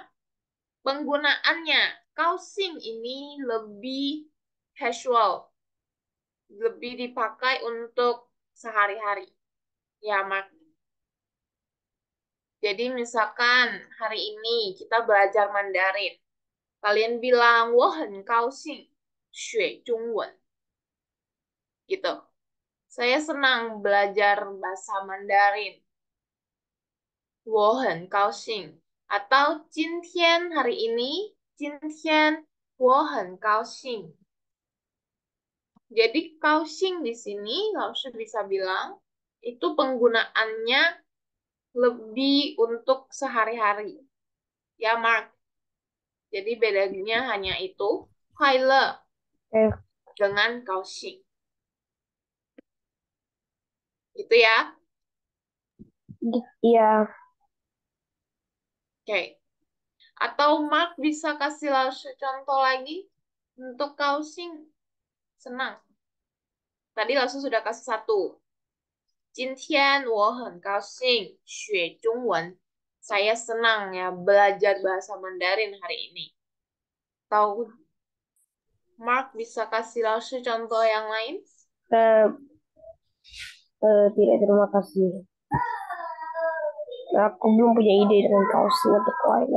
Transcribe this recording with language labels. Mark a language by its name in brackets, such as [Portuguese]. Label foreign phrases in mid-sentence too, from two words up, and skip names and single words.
[Indonesian] Penggunaannya, kaoxing ini lebih casual, lebih dipakai untuk sehari-hari. Ya, Mak. Jadi misalkan hari ini kita belajar Mandarin. Kalian bilang, [Chinese] 我很高兴学中文. [Indonesian] Gitu. Saya senang belajar bahasa Mandarin. [Chinese] 我很高兴. [Indonesian] Atau 今天 hari ini, [Chinese] 今天我很高兴. [Indonesian] Jadi kaoxing di sini, Laoshi bisa bilang, itu penggunaannya lebih untuk sehari-hari. Ya, Mark. Jadi bedanya hanya itu, [Chinese] 快乐 Eh, [Indonesian] dengan kaoxing. Gitu ya. iya. Oke. Atau Mark bisa kasih Laoshi contoh lagi untuk kaoxing. Senang. Tadi Laoshi sudah kasih satu. [Chinese] 今天我很高兴学中文. [Indonesian] Saya senang ya belajar bahasa Mandarin hari ini. Atau Mark bisa kasih Laoshi contoh yang lain? Eh, tidak, terima kasih. Aku belum punya ide dengan Kaoxing atau Kuaila.